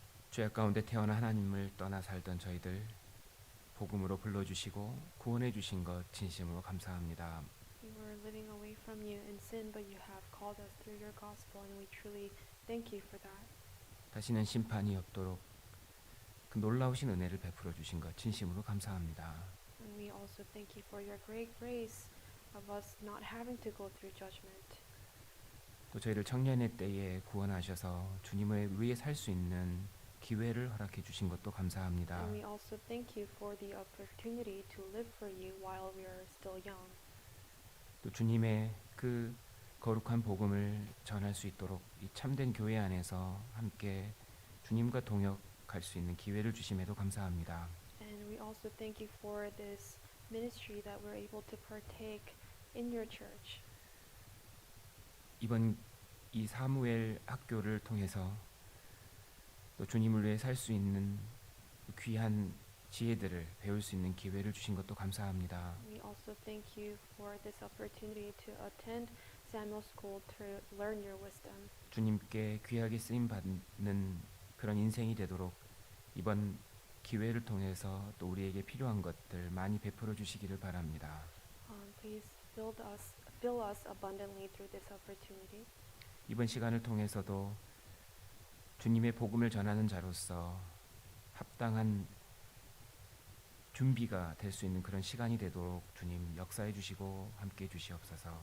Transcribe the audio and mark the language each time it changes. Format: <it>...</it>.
<ko>죄악 가운데 태어나 하나님을 떠나 살던 저희들 복음으로 불러주시고 구원해 주신 것 진심으로 감사합니다.</ko> <en>We were living away from you in sin, but you have called us through your gospel, and we truly thank you for that.</en> <ko>다시는 심판이 없도록 그 놀라우신 은혜를 베풀어 주신 것 진심으로 감사합니다.</ko> <en>And we also thank you for your great grace of us not having to go through judgment.</en> <ko>또 저희를 청년의 때에 구원하셔서 주님을 위해 살 수 있는 기회를 허락해 주신 것도 감사합니다.</ko> <en>And we also thank you for the opportunity to live for you while we are still young.</en> <ko>또 주님의 그 거룩한 복음을 전할 수 있도록 이 참된 교회 안에서 함께 주님과 동역할 수 있는 기회를 주심에도 감사합니다.</ko> <en>And we also thank you for this ministry that we're able to partake in your church.</en> <ko>이번 이 사무엘 학교를 통해서 또 주님을 위해 살 수 있는 귀한 지혜들을 배울 수 있는 기회를 주신 것도 감사합니다.</ko> <en>We also thank you for this opportunity to attend Samuel School to learn your wisdom.</en> <ko>주님께 귀하게 쓰임 받는 그런 인생이 되도록 이번 기회를 통해서 또 우리에게 필요한 것들 많이 베풀어 주시기를 바랍니다.</ko> <en>Please fill us abundantly through this opportunity.</en> <ko>이번 시간을 통해서도 주님의 복음을 전하는 자로서 합당한 준비가 될 수 있는 그런 시간이 되도록 주님 역사해 주시고 함께 해 주시옵소서.</ko>